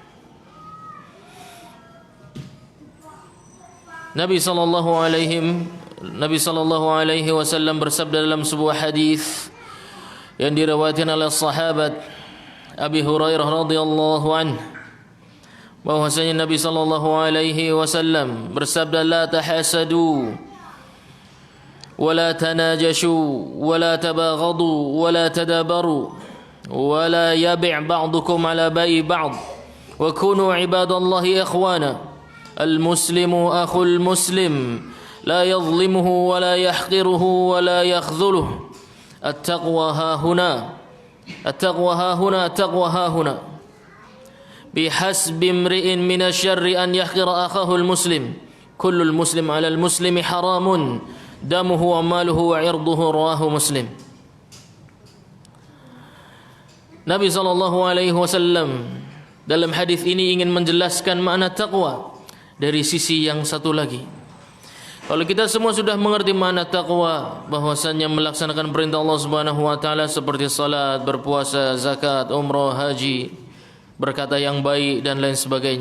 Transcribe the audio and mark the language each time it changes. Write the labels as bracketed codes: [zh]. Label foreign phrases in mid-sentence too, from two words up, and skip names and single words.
[id] Nabi [ar] صلى الله عليه وسلم [id] bersabda dalam sebuah hadis yang diriwayatkan oleh sahabat Abi Hurairah [ar] رضي الله عنه, [id] bahwasanya Nabi [ar] صلى الله عليه وسلم [id] bersabda, [ar] "لا تحاسدوا ولا تناجشوا ولا تباغضوا ولا تدابروا ولا يبع بعضكم على بيع بعض وكونوا عباد الله إخوانا. المسلم أخو المسلم لا يظلمه ولا يحقره ولا يخذله. التقوى هاهنا التقوى هاهنا التقوى هاهنا. بحسب امرئ من الشر أن يحقر أخاه المسلم. كل المسلم على المسلم حرام دمه وماله وعرضه." رواه مسلم. [id] Nabi [ar] صلى الله عليه وسلم [id] dalam hadis ini ingin menjelaskan makna takwa dari sisi yang satu lagi. Kalau kita semua sudah mengerti makna takwa, bahwasanya melaksanakan perintah Allah [ar] سبحانه وتعالى [id] seperti salat, berpuasa, zakat, umrah, haji, berkata yang baik dan lain sebagainya.